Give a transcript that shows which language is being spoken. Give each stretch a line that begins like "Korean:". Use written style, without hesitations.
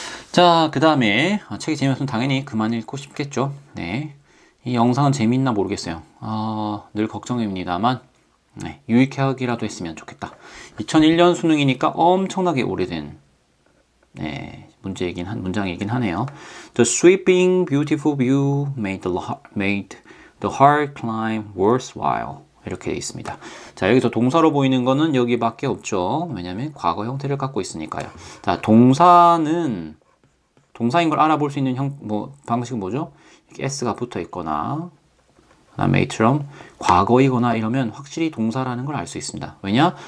Korean: 자, 그 다음에 책이 재미없으면 당연히 그만 읽고 싶겠죠. 네, 이 영상은 재미있나 모르겠어요. 늘 걱정입니다만 네, 유익하기라도 했으면 좋겠다. 2001년 수능이니까 엄청나게 오래된 문장이긴 하네요.
English: The sweeping beautiful view made the hard climb worthwhile.
Korean: 이렇게 되어 있습니다. 자, 여기서 동사로 보이는 거는 여기밖에 없죠. 왜냐하면 과거 형태를 갖고 있으니까요. 자, 동사인 걸 알아볼 수 있는 방식은 뭐죠? 이렇게 s가 붙어 있거나 그다음에 made처럼 과거이거나 이러면 확실히 동사라는 걸 알 수 있습니다. 왜냐?